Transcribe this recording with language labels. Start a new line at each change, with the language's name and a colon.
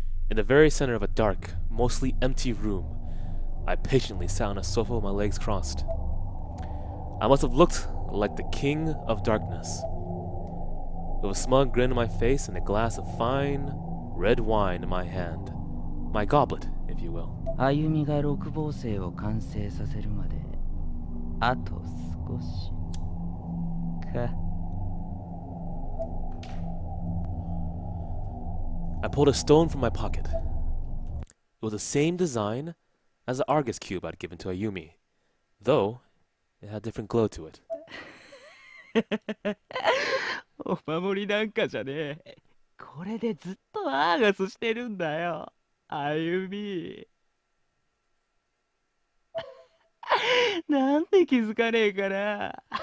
English: In the very center of a dark, mostly empty room, I patiently sat on a sofa with my legs crossed. I must have looked like the king of darkness. With a smug grin on my face and a glass of fine red wine in my hand. My goblet, if you will.
Japanese: 歩みが六芒星を完成させるまであと少しか。
English: I pulled a stone from my pocket. It was the same design as the Argus cube I'd given to Ayumi, though it had a different glow to it.
Japanese: お守りなんかじゃねえ。これでずっとアーガスしてるんだよ。歩み。なんで気づかねえかな。